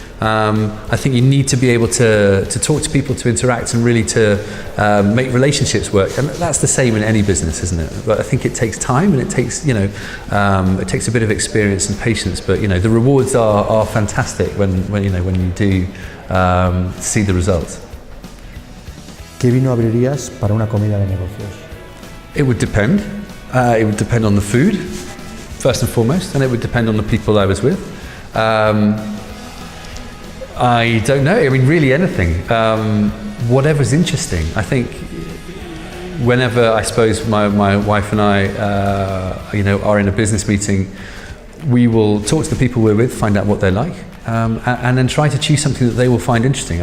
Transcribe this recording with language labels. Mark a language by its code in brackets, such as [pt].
[en] I think you need to be able to talk to people, to interact, and really to make relationships work. And that's the same in any business, isn't it? But I think it takes time, and it takes, you know, it takes a bit of experience and patience. But you know, the rewards are fantastic when you do see the results. [es] ¿Qué vino abrirías para una comida de negocios? [en] It would depend. It would depend on the food, first and foremost, and it would depend on the people I was with. I don't know, I mean, really anything. Whatever's interesting. I think whenever, I suppose, my wife and I, are in a business meeting, we will talk to the people we're with, find out what they're like, and then try to choose something that they will find interesting.